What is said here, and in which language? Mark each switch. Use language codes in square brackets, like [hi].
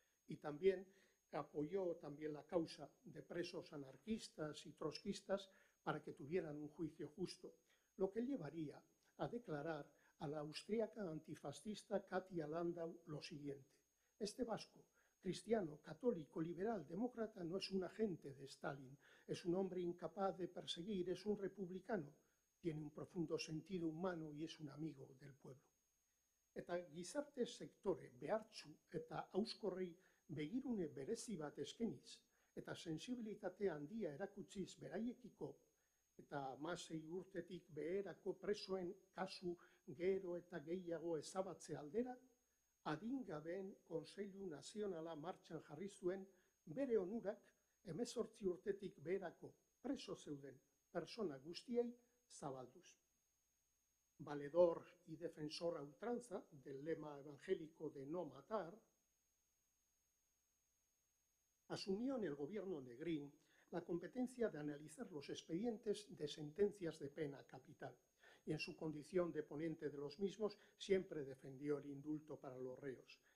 [es] Y también apoyó la causa de presos anarquistas y trotskistas para que tuvieran un juicio justo, lo que llevaría a declarar a la austríaca antifascista Katia Landau lo siguiente: este vasco, cristiano, católico, liberal, demócrata, no es un agente de Stalin, es un hombre incapaz de perseguir, es un republicano, tiene un profundo sentido humano y es un amigo del pueblo. [eu] Eta gizarte sektore behartsu eta auskorrei begirune berezi bat eskeniz, eta sensibilitate handia erakutsiz beraiekiko, eta 16 urtetik beherako presoen kasu gero eta gehiago ezabatze aldera, adingabeen Kontseilu Nazionala martxan jarri zuen bere onurak 18 urtetik beherako preso zeuden persona guztiei zabalduz. [es] Valedor y defensor a ultranza del lema evangélico de no matar, asumió en el gobierno Negrín la competencia de analizar los expedientes de sentencias de pena capital y en su condición de ponente de los mismos siempre defendió el indulto para los reos.